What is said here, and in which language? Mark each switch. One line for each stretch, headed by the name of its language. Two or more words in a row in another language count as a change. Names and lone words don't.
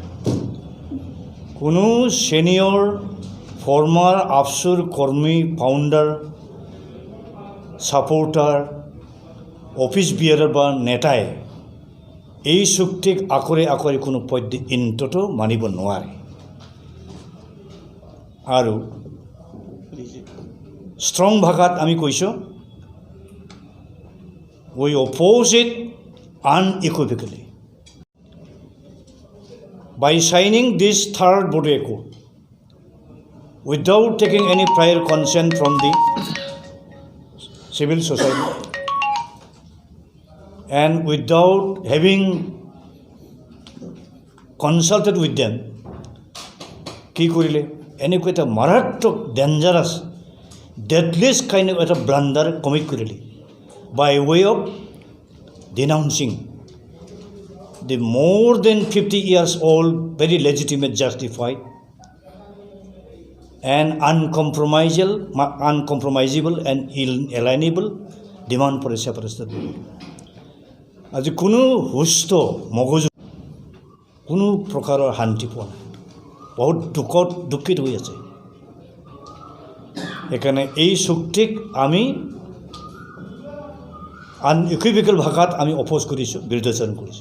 Assamese: কোনো ছিনিয়ৰ ফৰ্মাৰ আফচুৰ কৰ্মী, ফাউণ্ডাৰ, ছাপোৰ্টাৰ,
English: office bearer
Assamese: বা নেতাই এই চুক্তিক আকৰি আকৰি কোনো পদ্ধতিতো মানিব নোৱাৰে আৰু ষ্ট্ৰং ভাষাত আমি কৈছোঁ
English: we oppose it unequivocally. By signing this third Bodo Accord, without taking any prior consent from the civil society and without having consulted with them,
Assamese: কি কৰিলে এনেকুৱা এটা
English: মাৰাত্মক dangerous deadliest kind of
Assamese: এটা ব্লাণ্ডাৰ কমিট কৰিলে
English: by way of denouncing the more than 50 years old, very legitimate, justified, and uncompromisable and inalienable demand for a separate state.
Assamese: আজি কোনো সুস্থ মগজু কোনো প্ৰকাৰৰ শান্তি পোৱা নাই, বহুত দুঃখিত হৈ আছে। সেইকাৰণে এই চুক্তিক আমি আনইকুইভোকেল ভাষাত আমি অপ'জ কৰিছোঁ, বিৰোধাচৰণ কৰিছোঁ।